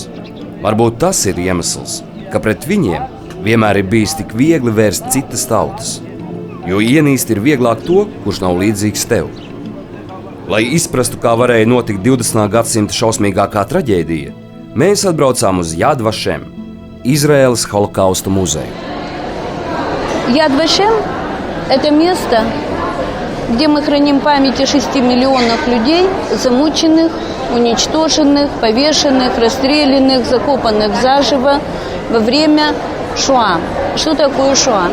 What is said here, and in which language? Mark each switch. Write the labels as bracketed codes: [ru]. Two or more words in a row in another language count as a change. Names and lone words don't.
[lv] Varbūt tas ir iemesls, ka pret viņiem vienmēr ir bijis tik viegli vērst citas tautas, jo ienīst ir vieglāk to, kurš nav līdzīgs tev. Lai izprastu, kā varēja notikt 20. gadsimta šausmīgākā traģēdija, mēs atbraucām uz Yad Vashem, Izraēlas holokaustu muzeju. [ru] Яд Вашем – это место, где мы храним память о 6 миллионах людей, замученных, уничтоженных, повешенных, расстрелянных, закопанных заживо во время Шоа. Что такое Шоа?